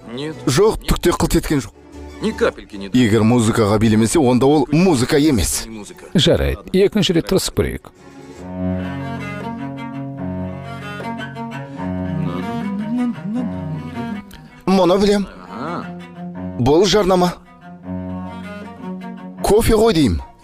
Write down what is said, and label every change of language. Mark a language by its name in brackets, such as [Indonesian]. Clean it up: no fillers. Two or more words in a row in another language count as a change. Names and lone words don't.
[Kazakh] Жоқ, түкте қылт еткен жоқ. [Russian] Ни капельки не. [Kazakh] Егер музыкаға билемесе, онда ол музыка емес. Жарайды, екінші рет тырысып көрейік. Мұны білем. Бұл жарнама. Кофе ғой деймін.